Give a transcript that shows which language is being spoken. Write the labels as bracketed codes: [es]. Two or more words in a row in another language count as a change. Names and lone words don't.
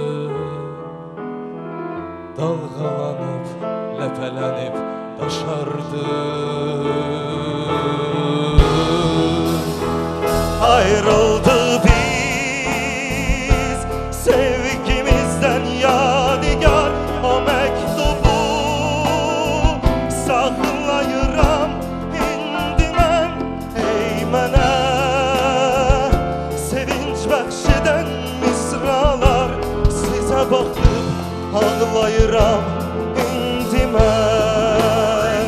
[tr] Dalgalanıp, lepelenip taşardı. [az] Ayrıldı biz sevgimizden yadigar, o mektubu saklayıram indi mən ey mənə. Sevinç bəxşedən misralar, sizə baxıb ağlayıram indi mən.